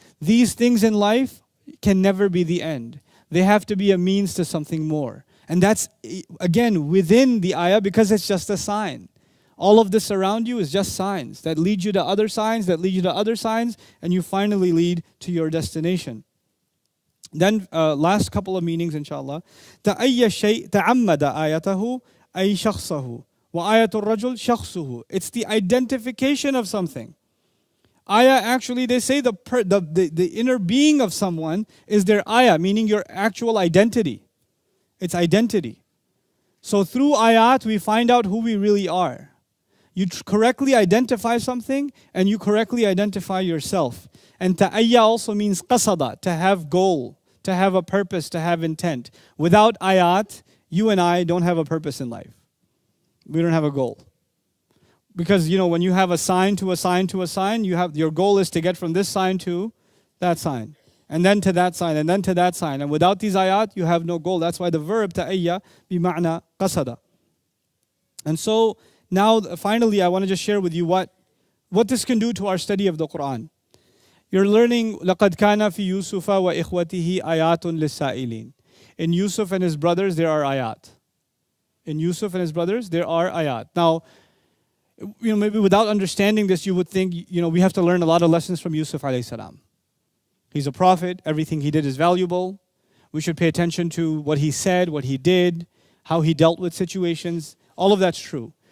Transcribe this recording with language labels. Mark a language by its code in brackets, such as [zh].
[en] These things in life can never be the end. They have to be a means to something more. And that's, again, within the ayah because it's just a sign. All of this around you is just signs that lead you to other signs, that lead you to other signs, and you finally lead to your destination. Then last couple of meanings inshallah. [ar] تأي شيء تعمد آيته أي شخصه وآية الرجل شخصه. [en] It's the identification of something. Ayah, actually, they say the inner being of someone is their ayah, meaning your actual identity. It's identity. So through ayat, we find out who we really are. You correctly identify something, and you correctly identify yourself. And ta'ayya also means qasada, to have goal, to have a purpose, to have intent. Without ayat, you and I don't have a purpose in life. We don't have a goal. Because, when you have a sign to a sign to a sign, your goal is to get from this sign to that sign. And then to that sign, and then to that sign. And without these ayat, you have no goal. That's why the verb [ar] ta'ayya bima'na qasada. [en] And so, now finally, I want to just share with you what this can do to our study of the Quran. You're learning, [ar] لَقَدْ كَانَ فِي يُوسُفَ وَإِخْوَتِهِ آيَاتٌ لِلسَّائِلِينَ. [en] In Yusuf and his brothers, there are ayat. In Yusuf and his brothers, there are ayat. Now, maybe without understanding this, you would think, we have to learn a lot of lessons from Yusuf alayhi salam. He's a prophet. Everything he did is valuable. We should pay attention to what he said, what he did, how he dealt with situations. All of that's true.